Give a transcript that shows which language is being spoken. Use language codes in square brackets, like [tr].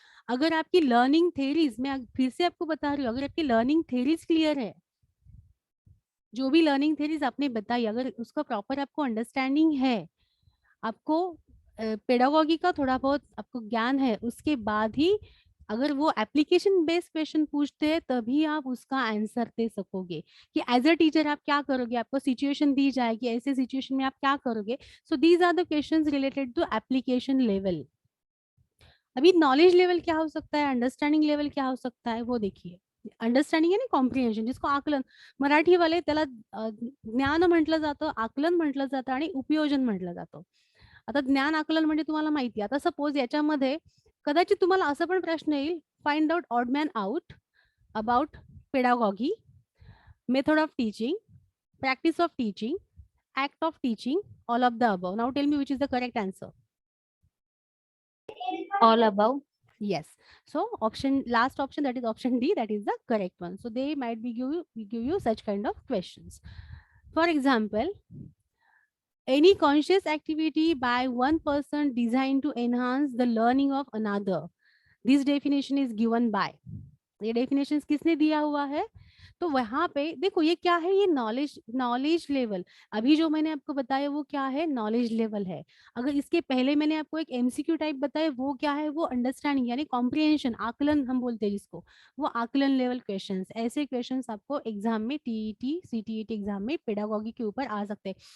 [hi] अगर आपकी learning theories, मैं फिर से आपको बता रही हूँ, अगर आपकी लर्निंग थेरीज क्लियर है, जो भी लर्निंग थेरीज आपने बताई, अगर उसका प्रॉपर आपको अंडरस्टैंडिंग है, आपको पेडागॉगी का थोड़ा बहुत आपको ज्ञान है, उसके बाद ही अगर वो एप्लीकेशन बेस्ड क्वेश्चन पूछते हैं तभी आप उसका आंसर दे सकोगे कि एज अ टीचर आप क्या करोगे, आपको सिचुएशन दी जाएगी, ऐसे सिचुएशन में आप क्या करोगे. [en] So these are the questions related to application level. [hi] अभी नॉलेज लेवल क्या हो सकता है, अंडरस्टैंडिंग लेवल क्या हो सकता है, वो देखिए. [mr] अंडरस्टँडिंग आहे ना, कॉम्प्रिहेन्शन, जिसको आकलन, मराठीवाले त्याला ज्ञान म्हटलं जातं, आकलन म्हटलं जातं आणि उपयोजन म्हटलं जातं. आता ज्ञान आकलन म्हणजे तुम्हाला माहिती आहे. आता सपोज याच्यामध्ये कदाचित तुम्हाला असं पण प्रश्न येईल, [en] Find out odd man out about pedagogy, method of teaching, practice of teaching, act of teaching, all of the above. Now tell me which is the correct answer. All above. Yes. So option, last option, that is option D, that is the correct one. So they might be give you such kind of questions. For example, any conscious activity by one person designed to enhance the learning of another. This definition is given by. [hi] ये definitions किसने दिया हुआ है? तो वहां पे देखो ये क्या है, ये नॉलेज लेवल। अभी जो मैंने आपको बताया वो क्या है, नॉलेज लेवल है। अगर इसके पहले मैंने आपको एक एमसीक्यू टाइप बताया, वो क्या है, वो अंडरस्टैंडिंग यानी कॉम्प्रिहेंशन, आकलन हम बोलते हैं जिसको, वो आकलन लेवल क्वेश्चंस। ऐसे क्वेश्चंस आपको एग्जाम में टीईटी सीटीईटी एग्जाम में पेडागोगी के ऊपर आ सकते हैं।